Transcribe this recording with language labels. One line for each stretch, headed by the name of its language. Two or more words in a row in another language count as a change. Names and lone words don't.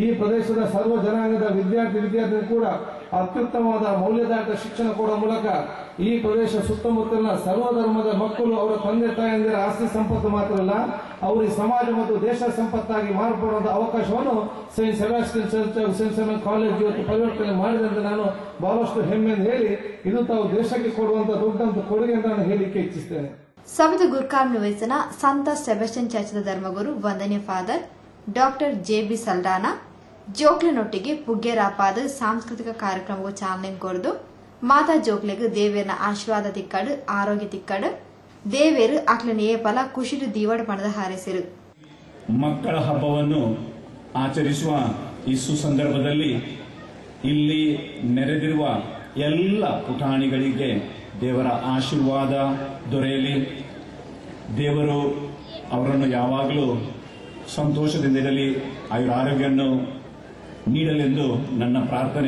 Kannada: ಪ್ರದೇಶದ ಸರ್ವ ಜನಾಂಗದ ವಿದ್ಯಾರ್ಥಿ ಕೂಡ ಅತ್ಯುತ್ತಮವಾದ ಮೌಲ್ಯಧಾರಿತ ಶಿಕ್ಷಣ ಕೊಡುವ ಮೂಲಕ ಈ ಪ್ರದೇಶ ಸುತ್ತಮುತ್ತಲಿನ ಸರ್ವಧರ್ಮದ ಮಕ್ಕಳು ಅವರ ತಂದೆ ತಾಯಂದಿರ ಆಸ್ತಿ ಸಂಪತ್ತು ಮಾತ್ರ ಅಲ್ಲ, ಅವರು ಈ ಸಮಾಜ ಮತ್ತು ದೇಶ ಸಂಪತ್ತಾಗಿ ಮಾರ್ಪಡುವಂತಹ ಅವಕಾಶವನ್ನು ಸೈಂಟ್ ಸೆಬಾಸ್ಟಿಯನ್ ಚರ್ಚ್ ಸೆಂಟ್ ಸೆಮೆನ್ ಕಾಲೇಜ್ ಇವತ್ತು ಪರಿವರ್ತನೆ ಮಾಡಿದೆ ಅಂತ ನಾನು ಬಹಳಷ್ಟು ಹೆಮ್ಮೆಯಿಂದ ಹೇಳಿ ಇದು ತಾವು ದೇಶಕ್ಕೆ ಕೊಡುವಂತಹ ದೊಡ್ಡಂತ ಕೊಡುಗೆ ಅಂತ ನಾನು ಹೇಳಿಕೆ ಇಚ್ಛಿಸ್ತೇನೆ.
Tulu: ಸವಿತ ಗುರ್ಕಾರ್ ನಿವೇಶನ ಸಂತ ಸೆಬೆಸ್ಟಿಯನ್ ಚರ್ಚ್ದ ಧರ್ಮಗುರು ವಂದನೀಯ ಫಾದರ್ ಡಾಕ್ಟರ್ ಜೆಬಿ ಸಲ್ಡಾನಾ ಜೋಕ್ಲಿನೊಟ್ಟಿಗೆ ಪುಗ್ಗೆರಾಪಾದ ಸಾಂಸ್ಕೃತಿಕ ಕಾರ್ಯಕ್ರಮಕ್ಕೂ ಚಾಲನೆ ಕೊಡ್ದು ಮಾತಾ ಜೋಕ್ಲೆಗ್ ದೇವೇರ್ನ ಆಶೀರ್ವಾದ ತಿಕ್ಕಡು, ಆರೋಗ್ಯ ತಿಕ್ಕಡು, ದೇವೇರು ಅಕ್ಲನ ಏಪಲ ಖುಷಿಡು ದೀವಡ ಪಣದ ಹಾರೈಸಿರು.
Kannada: ಮಕ್ಕಳ ಹಬ್ಬವನ್ನು ಆಚರಿಸುವ ಈ ಸುಸಂದರ್ಭದಲ್ಲಿ ಇಲ್ಲಿ ನೆರೆದಿರುವ ಎಲ್ಲ ಪುಟಾಣಿಗಳಿಗೆ ದೇವರ ಆಶೀರ್ವಾದ ದೊರೆಯಲಿ. ದೇವರು ಅವರನ್ನು ಯಾವಾಗಲೂ ಸಂತೋಷದಿಂದಿರಲಿ, ಆಯುರಾರೋಗ್ಯವನ್ನು ನೀಡಲೆಂದು ನನ್ನ ಪ್ರಾರ್ಥನೆ.